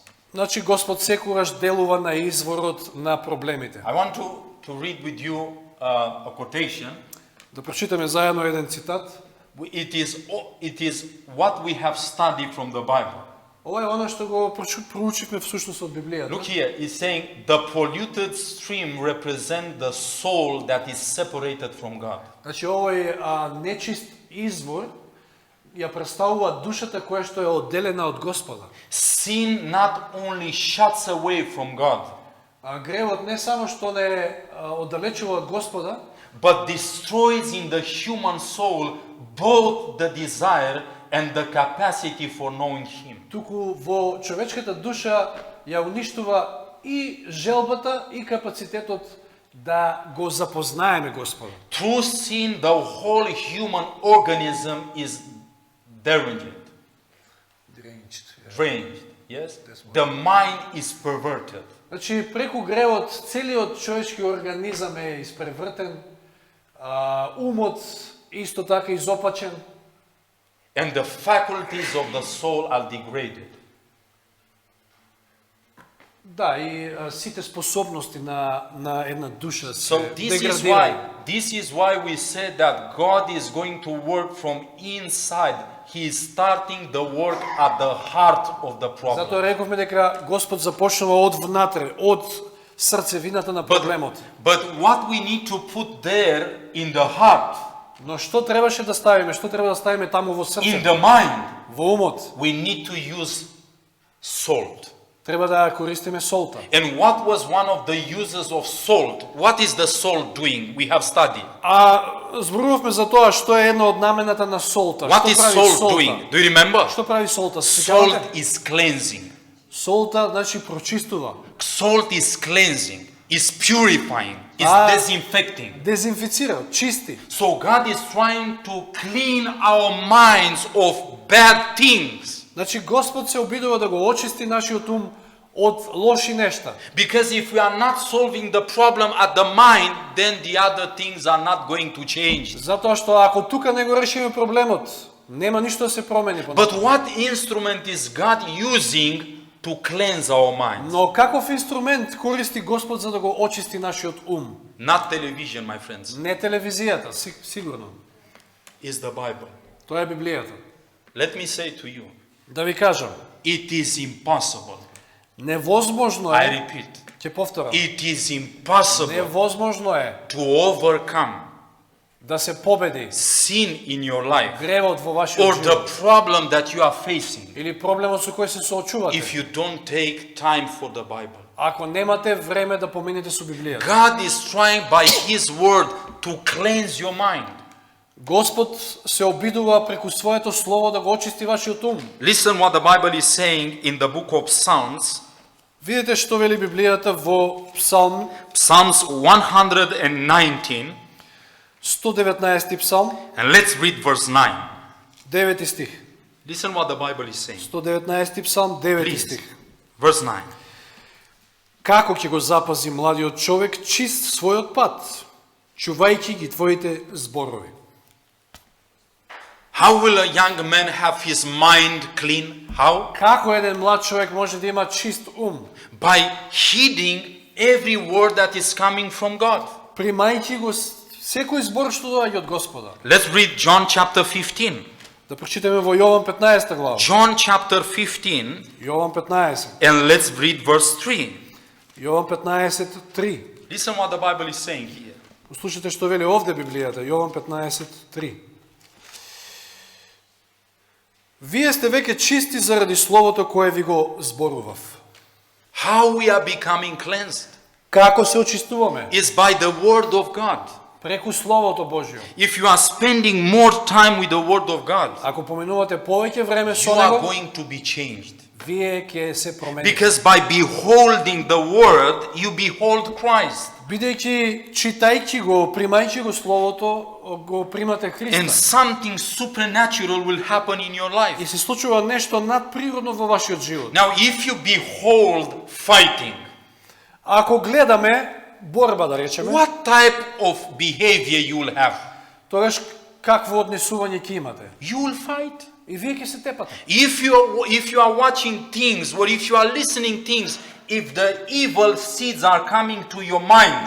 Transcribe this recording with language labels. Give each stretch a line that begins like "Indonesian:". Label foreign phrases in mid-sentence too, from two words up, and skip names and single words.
Macedonian: Значи Господ секогаш делува на изворот на проблемите.
English: I want to read with you a quotation.
Macedonian: Да прочитаме заедно еден цитат.
English: It is what we have studied from the Bible.
Macedonian: Ова е она што го проучивме всушност од Библијата.
English: Look here, it's saying the polluted stream represents the soul that is separated from God.
Macedonian: Значи овој нечист извор ја представува душата која што е одделена од Господа.
English: Sin not only shuts away from God,
Macedonian: Гревот не само што не оддалечува од Господа,
English: but destroys in the human soul both the desire and the capacity for knowing Him.
Macedonian: туку во човечката душа ја уништува и желбата и капацитетот да го запознаеме Господа.
English: Through sin, the whole human organism is deranged. Deranged, yes? The mind is perverted.
Macedonian: Значи преку гревот целиот човечки организам е испревртен, умот исто така изопачен.
English: And the faculties of the soul are degraded.
Macedonian: Да, и сите способности на една душа се
English: So this is why we said that God is going to work from inside. He is starting the work at the heart of the problem.
Macedonian: Затоа рековме дека Господ започнува од внатре, од срцевината на проблемот.
English: But what we need to put there in the heart,
Macedonian: Но што требаше да ставиме? Што треба да ставиме таму во
English: in
Macedonian: срцето?
English: the mind,
Macedonian: Во умот.
English: we need to use salt.
Macedonian: Треба да користиме солта.
English: And what was one of the uses of salt? What is the salt doing? We have studied.
Macedonian: Зборувавме за тоа што е една од намената на солта.
English: What
Macedonian: Што
English: is
Macedonian: прави
English: salt
Macedonian: солта?
English: doing? Do you remember?
Macedonian: Што прави солта? Се
English: Salt
Macedonian: сеќавате?
English: is cleansing.
Macedonian: Солта значи прочистува,
English: Salt is cleansing, is purifying, is Ah. disinfecting.
Macedonian: дезинфицира, чисти.
English: So God is trying to clean our minds of bad things.
Macedonian: Значи Господ се обидува да го очисти нашиот ум од лоши нешта.
English: Because if we are not solving the problem at the mind, then the other things are not going to change.
Macedonian: Затоа што ако тука не го решиме проблемот, нема ништо да се промени по
English: But what instrument is God using to cleanse our minds?
Macedonian: Но каков инструмент користи Господ за да го очисти нашиот ум?
English: Not television, my friends.
Macedonian: Не телевизијата, сигурно.
English: Is the Bible.
Macedonian: Тоа е Библијата.
English: Let me say to you,
Macedonian: Да ви кажам,
English: it is impossible.
Macedonian: невозможно
English: I
Macedonian: е,
English: repeat,
Macedonian: ќе повторам,
English: it is impossible
Macedonian: невозможно е
English: to overcome
Macedonian: да се победи
English: sin in your life
Macedonian: гревот во
English: or
Macedonian: вашиот
English: the
Macedonian: живот
English: problem that you are facing
Macedonian: или проблемот со кој се соочувате,
English: if you don't take time for the Bible.
Macedonian: ако немате време да поминете со Библијата.
English: God is trying by His word to cleanse your mind.
Macedonian: Господ се обидува преку своето слово да го очисти вашиот ум.
English: Listen what the Bible is saying in the book of Psalms.
Macedonian: Видете што вели Библијата во Псалм,
English: Psalms 119,
Macedonian: 119 Псалм,
English: and let's read verse 9.
Macedonian: 9 стих.
English: Listen what the Bible is saying.
Macedonian: 119 Псалм, 9
English: Please.
Macedonian: стих.
English: Verse 9.
Macedonian: Како ќе го запази младиот човек чист својот пат, чувајќи ги твоите зборови?
English: How will a young man have his mind clean? How?
Macedonian: Како еден млад човек може да има чист ум?
English: By heeding every word that is coming from God.
Macedonian: Примајќи го секој збор што доаѓа од Господа.
English: Let's read John chapter 15.
Macedonian: Да прочитаме во Јован 15 глава.
English: John chapter 15,
Macedonian: Јован 15.
English: and let's read verse 3.
Macedonian: Јован 15, 3.
English: Listen what the Bible is saying here.
Macedonian: Послушайте што вели овде Библијата, Јован 15, 3. Вие сте веќе чисти заради словото кое ви го зборував.
English: How we are becoming cleansed
Macedonian: Како се очистуваме?
English: is by the word of God.
Macedonian: Преку Словото Божјо.
English: If you are spending more time with the word of God,
Macedonian: Ако поминувате повеќе време
English: you
Macedonian: со
English: are
Macedonian: него,
English: going to be changed.
Macedonian: вие ќе се промените.
English: Because by beholding the word, you behold Christ.
Macedonian: Бидејќи читајќи го, примајќи го Словото, го примате
English: And
Macedonian: Христа.
English: something supernatural will happen in your
Macedonian: И
English: life.
Macedonian: се случува нешто надприродно во вашиот живот.
English: Now, if you behold fighting,
Macedonian: Ако гледаме борба, да речеме,
English: what type of behavior you will have?
Macedonian: тогаш какво однесување ќе имате?
English: You will fight.
Macedonian: И вие ќе се тепате.
English: If you are watching things, or if you are listening things, if the evil seeds are coming to your mind,